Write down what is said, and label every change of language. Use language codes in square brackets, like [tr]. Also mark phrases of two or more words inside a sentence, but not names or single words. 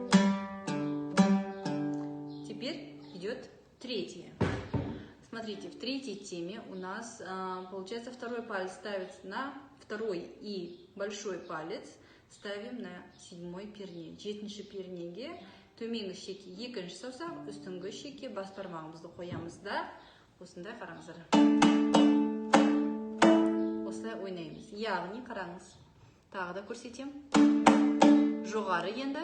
[ru] Теперь идет третья. Смотрите, в третьей нас получается второй палец ставится на второй и большой палец ставим на седьмой перне. [kk] Жетінші пернеге төменгі шеке екінші саусақ, үстіңгі шеке бас бармағымызды қоямыз да осындай қараңыздар. Осылай ойнаймыз. Яғни қараңыз. Тағы да көрсетем. Жоғары енді.